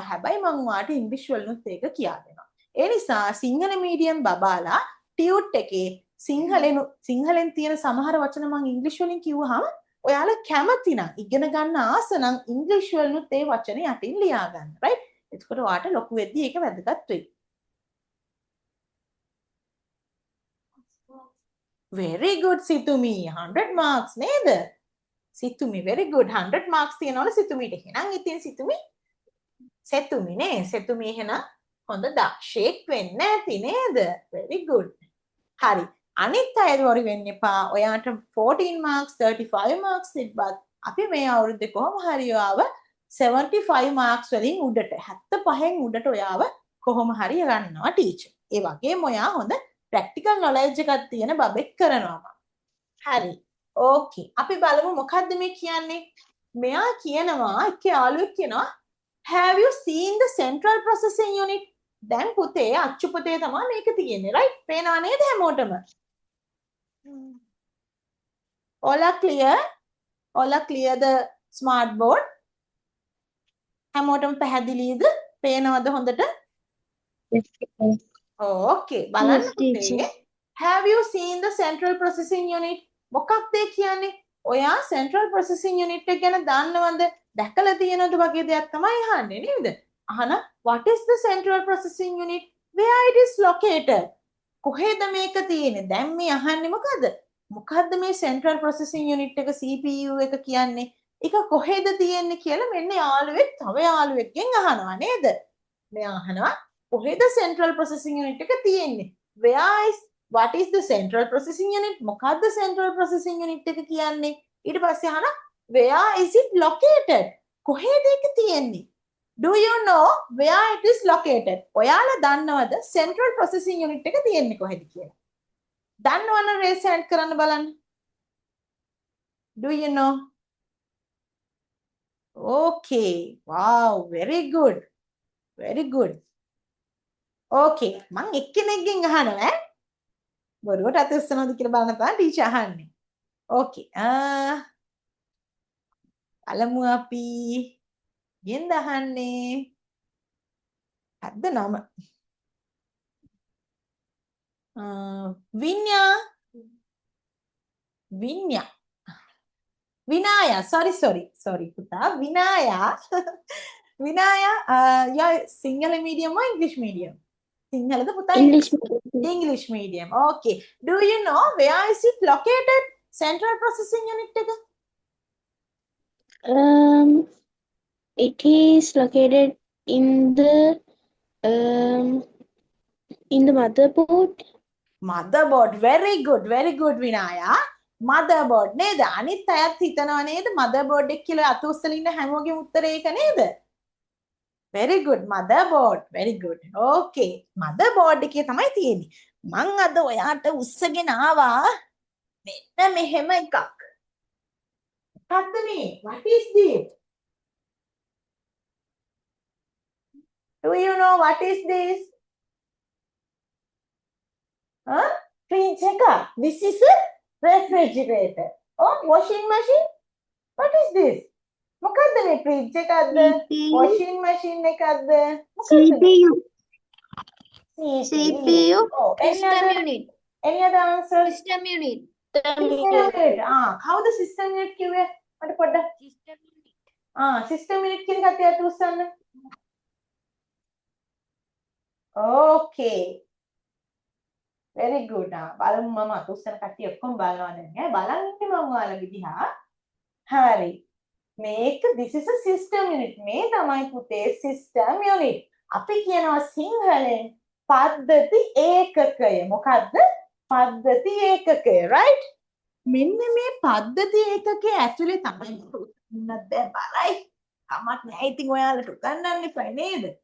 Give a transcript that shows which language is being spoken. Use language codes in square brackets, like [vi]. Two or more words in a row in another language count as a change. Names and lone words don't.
[si] හැබැයි මම ඔයාට ඉංග්‍රීසි වලිනුත් ඒක කියා දෙනවා. ඒ නිසා සිංහල මීඩියම් බබාලා ටියුට් එකේ සිංහලෙන් තියෙන සමහර වචන මම ඉංග්‍රීසි වලින් කිව්වහම ඔයාලා කැමති නම් ඉගෙන ගන්න ආස නම් ඉංග්‍රීසි වලිනුත් ඒ වචනේ යටින් ලියා ගන්න. [en] right? [si] එතකොට ඔයාට ලොකු වෙද්දී ඒක වැදගත් වෙයි. [en] very good [si] සිතුමි 100 marks නේද? සිතුමි [en] very good 100 marks [si] තියනවලු සිතුමිට. එහෙනම් ඉතින් සිතුමි සෙතුමි නේ. සිතුමි එහෙනම් හොඳ දක්ෂයෙක් වෙන්න ඇති නේද? [en] very good. [si] හරි. අනිත් අය වරි වෙන්න එපා. ඔයාට 14 marks 35 marks තිබ්බත් අපි මේ අවුරුද්දේ කොහොම හරි ඔයාව 75 marks වලින් උඩට 75න් උඩට ඔයාව කොහොම හරි ගන්නවා ටීචර්. ඒ වගේම ඔයා හොඳ [en] practical knowledge [si] එකක් තියෙන බබෙක් කරනවා. හරි. ඕකේ. අපි බලමු මොකද්ද මේ කියන්නේ? මෙයා කියනවා එක්ක යාළුවෙක් කියනවා [en] have you seen the central processing unit? [si] දැන් පුතේ අච්චු පුතේ තමයි මේක තියෙන්නේ right? පේනවා නේද හැමෝටම? [en] All clear? All clear the smart board? [si] හැමෝටම පැහැදිලිද? පේනවද හොඳට? Okay බලන්න පුතේ. [en] Have you seen the central processing unit? [si] මොකක්ද ඒ කියන්නේ? ඔයා [en] central processing unit [si] එක ගැන දන්නවද? දැකලා තියෙනවද වගේ දෙයක් තමයි අහන්නේ නේද? [en] අහන what is the central processing unit? Where it is located? [si] කොහෙද මේක තියෙන්නේ? දැන් මේ අහන්නේ මොකද? මොකද්ද මේ [en] central processing unit [si] එක CPU එක කියන්නේ? ඒක කොහෙද තියෙන්නේ කියලා මෙන්න යාළුවෙක් තව යාළුවෙක්ගෙන් අහනවා නේද? මෙයා අහනවා කොහෙද [en] central processing unit [si] එක තියෙන්නේ? [en] Where is what is the central processing unit? [si] මොකද්ද [en] central processing unit [si] එක කියන්නේ? ඊට පස්සේ අහනවා [en] where is it located? [si] කොහෙද ඒක තියෙන්නේ? [en] Do you know where it is located? [si] ඔයාලා දන්නවද [en] central processing unit [si] එක තියෙන්නේ කොහෙද කියලා? දන්නවනම් [en] raise hand [si] කරන්න බලන්න. [en] Do you know? Okay. Wow, very good. Very good. Okay. [si] මං එක්කෙනෙක්ගෙන් අහනවා බොරුවට අත උස්සනවද කියලා බලන්න තමයි ටීචර් අහන්නේ. Okay. බලමු අපි ගෙන්ද අහන්නේ. හද්ද නම. විඤ්ඤා. විඤ්ඤා. Vinaya, sorry, පුතා. Vinaya. [en] Vinaya, you Sinhala medium or English medium? [si] Sinhala පුතා [en] English. English medium. Okay. Do you know where is it located? Central processing unit එක? It is located in the motherboard. Motherboard. Very good, Vinaya. [si] Motherboard නේද? අනිත් අයත් හිතනවා නේද motherboard එක කියලා අත උස්සලා ඉන්න හැමෝගෙම උත්තරේ ඒක නේද? [en] Very good, motherboard. Very good. Okay. [si] Motherboard එකේ තමයි තියෙන්නේ. මං අද ඔයාට උස්සගෙන ආවා මෙන්න මෙහෙම එකක්. මොකක්ද මේ? [en] What is this? Do you know what is this? [si] Huh? Fridge එක. [en] This is a refrigerator. Oh, washing machine? What is this? [si] මොකක්ද මේ fridge එකක්ද? [en] Washing machine [si] එකක්ද? [en] CPU. CPU. Oh, System unit. Any other answer? System unit. System unit. How the system unit [si] කිව්වේ? මට පොඩ්ඩක්. [en] System unit. System unit [si] කියන කතියට උස්සන්න. [en] Okay. Very good. [si] බලමු මම අත උස්සන කට්ටිය ඔක්කොම බලනවා දැන් ඈ. බලන් ඉන්නේ මම ඔයාලගේ දිහා. හරි. මේක [en] this is a system unit. [si] මේ තමයි පුතේ [en] system unit. [si] අපි කියනවා සිංහලෙන් පද්ධති ඒකකය. මොකද්ද? පද්ධති ඒකකය, right? මෙන්න මේ පද්ධති ඒකකයේ ඇතුලේ තමයි උන්නත් බෑ බලයි. කමක් නෑ. ඉතින් ඔයාලට උගන්වන්න එපා නේද?